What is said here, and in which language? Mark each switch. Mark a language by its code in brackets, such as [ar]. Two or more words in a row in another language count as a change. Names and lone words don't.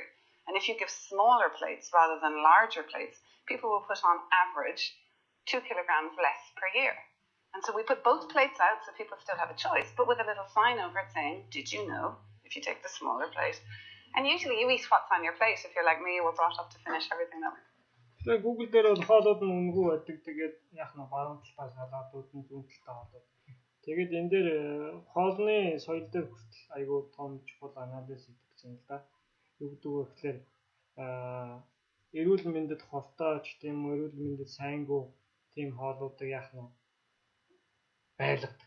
[en] And if you give smaller plates rather than larger plates, people will put on average 2 kilograms less per year. And so we put both plates out so people still have a choice, but with a little sign over it saying, did you know, if you take the smaller plate. And usually you eat what's on your plate. If you're like me, you were brought up to finish everything that way. [mn] Тэгээ Google дээр бол хоолууд нь үнэгүй байдаг. Тэгээд яах нь баруун талаас салаатууд нь зүүн талтай хоолууд. Тэгээд энэ дээр хоолны соёл дээр хүртэл айгүй том чухал анализ хийгдсэн л да. Юу гэдэг вэ гэхээр эрүүл мэндэд хортооч тийм эрүүл мэндэд сайнгүй тийм хоолуудыг яах нь байлгадаг.